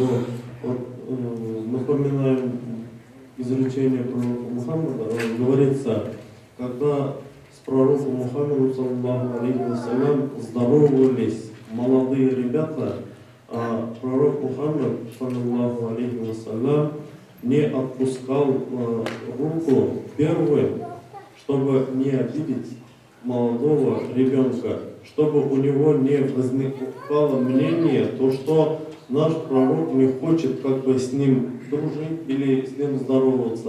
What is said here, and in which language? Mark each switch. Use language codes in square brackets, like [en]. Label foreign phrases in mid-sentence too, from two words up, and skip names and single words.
[ru] Напоминаем изречение пророка Мухаммада, говорится, когда с пророком Мухаммадом, [ar] صلى الله عليه وسلم, [ru] здоровались молодые ребята, а пророк Мухаммад, [ar] صلى الله عليه وسلم, [ru] не отпускал руку первым, чтобы не обидеть молодого ребенка, чтобы у него не возникало мнение, то что наш пророк не хочет как бы с ним дружить или с ним здороваться.